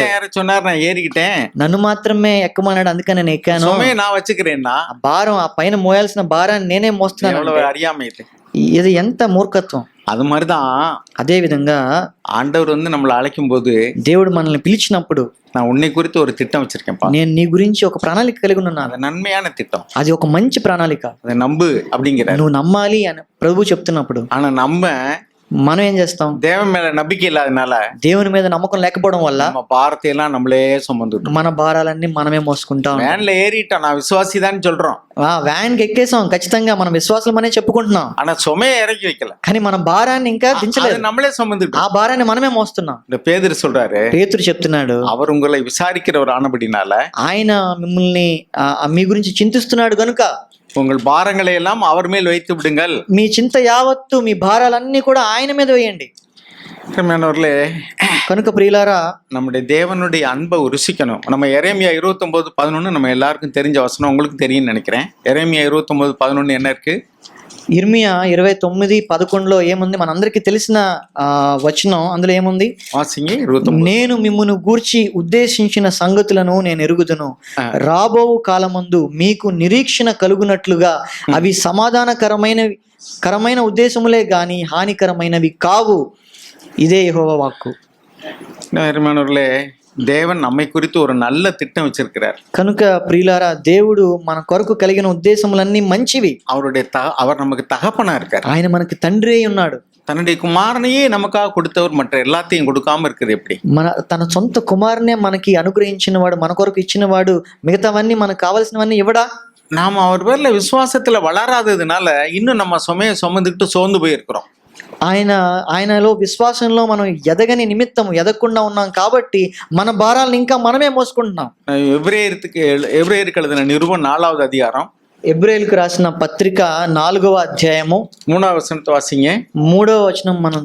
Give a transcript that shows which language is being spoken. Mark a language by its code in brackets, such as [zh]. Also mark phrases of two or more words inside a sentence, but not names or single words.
[te] లేదు. [ta] யாரும் சொன்னார் நான் ஏறிக்கிட்டேன், [te] నన్ను మాత్రమే ఎక్కమన్నాడు, అందుకని నేను ఎక్కాను. [ta] சுமையை நான் வச்சுக்கிறேன்னா [te] ఆ భారం, ఆ పైన మోయాల్సిన భారాన్ని నేనే మోస్తున్నాను. [ta] எவ்வளவு அறியாமை இது. [te] ఇది ఎంత మూర్ఖత్వం. [ta] அது மாதிரிதான் [te] అదే విధంగా [ta] ஆண்டவர் வந்து நம்மளை அழைக்கும் போது, [te] దేవుడు మనల్ని పిలిచినప్పుడు, [ta] நான் உன்னை குறித்து ஒரு திட்டம் வச்சிருக்கேன்ப்பா, [te] నేను నీ గురించి ఒక ప్రణాళిక కలిగి ఉన్నాను, [ta] அது நன்மையான திட்டம், [te] అది ఒక మంచి ప్రణాళిక, [ta] அதை நம்பு அப்படிங்கிறார். [te] నువ్వు నమ్మాలి అని ప్రభు చెప్తున్నప్పుడు [ta] ஆனா நம்ம [te] మనం ఏం చేస్తాం? [ta] தேவன் மேல நம்பிக்கை இல்லாதனால [te] దేవుని మీద నమ్మకం లేకపోవడం వల్ల [ta] நம்ம பாரத்தை எல்லாம் நம்மளே சுமந்துட்டோம். [te] మన భారాలన్నీ మనమే మోసుకుంటాం. [ta] வேன்ல ஏறிட்டோம், நான் விசுவாசிதான் சொல்றோம், [te] వ్యాన్ కి ఎక్కేసాం, ఖచ్చితంగా మనం విశ్వాసం అనే చెప్పుకుంటున్నాం, [ta] ஆனா சுமையை இறக்கி வைக்கல, [te] కానీ మన భారాన్ని ఇంకా [ta] அது [te] దించలేదు. [ta] நம்மளே சுமந்துட்டோம். [te] ఆ భారాన్ని మనమే మోస్తున్నాం. [ta] இந்த பேதுரு சொல்றாரு, [te] పేతురు చెప్తున్నాడు, [ta] அவர் உங்களை விசாரிக்கிறவர் ஆனபடினால [te] ఆయన మిమ్మల్ని మీ గురించి చింతిస్తున్నాడు గనుక [ta] உங்கள் பாரங்களை எல்லாம் அவர் மேல் வைத்து விடுங்கள். [te] మీ చింత యావత్తు, మీ భారాలన్నీ కూడా ఆయన మీద వేయండి. [ta] அருமையானவர்களே, [te] కనుక ప్రియులారా, [ta] நம்முடைய தேவனுடைய அன்பை ருசிக்கணும். நம்ம எரேமியா 29:11 நம்ம எல்லாருக்கும் தெரிஞ்ச வசனம், உங்களுக்கு தெரியும்னு நினைக்கிறேன். எரேமியா 29:11 என்ன இருக்கு? [te] ఇర్మియా 29:11 ఏముంది? మనందరికీ తెలిసిన వచనం. అందులో ఏముంది? [ta] வாசிங்க 29. [te] నేను మిమ్మును గూర్చి ఉద్దేశించిన సంగతులను నేను ఎరుగుదును, రాబో కాలమందు మీకు నిరీక్షణ కలుగునట్లుగా అవి సమాధానకరమైన ఉద్దేశములే గాని హానికరమైనవి కావు. ఇదే యెహోవా వాక్కు. [ta] அருமையானவர்களே, தேவன் நம்மை குறித்து ஒரு நல்ல திட்டம் வச்சிருக்கிறார். [te] కనుక ప్రియులారా, దేవుడు మన కొరకు కలిగిన ఉద్దేశములన్నీ మంచివి. [ta] அவர் நமக்கு தகப்பனா இருக்கார். [te] ఆయన మనకి తండ్రి అయి ఉన్నాడు. [ta] தன்னுடைய குமாரனையே நமக்காக கொடுத்தவர் மற்ற எல்லாத்தையும் கொடுக்காம இருக்குது எப்படி? [te] తన సొంత కుమారునే మనకి అనుగ్రహించిన వాడు, మన కొరకు ఇచ్చిన వాడు, మిగతావన్నీ మనకు కావలసినవన్నీ ఇవ్వడా? [ta] நாம அவர் பேர்ல விசுவாசத்துல வளராததுனால இன்னும் நம்ம சுமையை சுமந்துக்கிட்டு சோர்ந்து போயிருக்கிறோம். [te] ఆయనలో విశ్వాసంలో మనం ఎదగకుండా ఉన్నాం కాబట్టి మన భారాలను ఇంకా మనమే మోసుకుంటున్నాం. [ta] ఎబ్రేయருக்கு எழுதின నిరుపం [te] 4వ అధ్యాయం, ఎబ్రేయులకు రాసిన పత్రిక 4వ అధ్యాయము 3వ వచనంతో వాసింగ. 3వ వచనం మనం